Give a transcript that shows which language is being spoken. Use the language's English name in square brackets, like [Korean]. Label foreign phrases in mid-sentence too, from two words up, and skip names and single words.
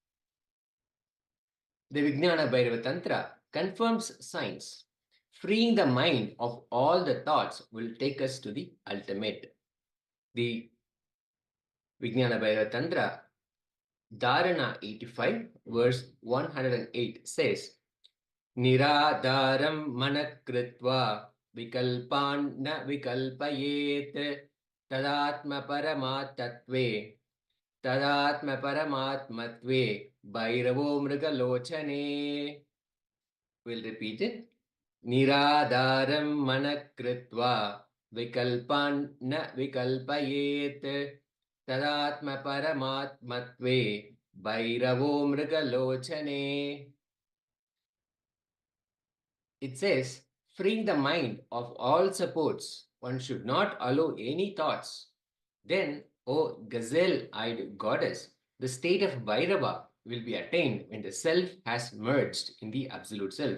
[English] The Vijnana Bhairava Tantra confirms science. Freeing the mind of all the thoughts will take us to the ultimate. The Vijnana Bhairava Tantra, Dharana 85, verse 108 says, [Sanskrit] Niradaram manakritva vikalpan na vikalpayet tadatma paramatatve tadatma paramatmatve bhairavo mrigalochane. [English] We'll repeat it. [Sanskrit] Niradaram manakritva vikalpan na vikalpayet tadatma paramatmatve bhairavo mrigalochane. [English] It says, freeing the mind of all supports, one should not allow any thoughts. Then O gazelle-eyed goddess, the state of Bhairava will be attained when the self has merged in the absolute self.